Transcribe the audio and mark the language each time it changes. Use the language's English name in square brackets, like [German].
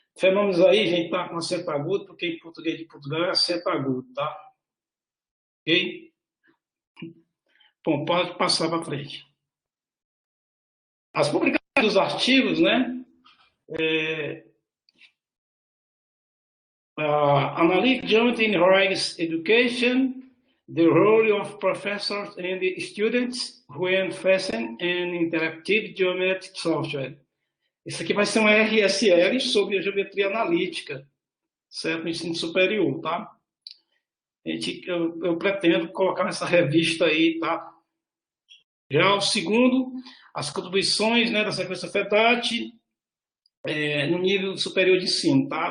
[Portuguese] Fenômenos aí, a gente está com acento agudo, porque em português de Portugal é acento agudo, tá? Ok? Bom, pode passar para frente. As publicações dos artigos, né? [English] Analytic Geometry in Higher Education, the role of professors and students when facing an interactive geometric software. [Portuguese] Isso aqui vai ser uma RSL sobre a geometria analítica, certo? No ensino superior, tá? Eu pretendo colocar nessa revista aí, tá? Já o segundo, as contribuições, né, da sequência FEDAT no nível superior de ensino, tá?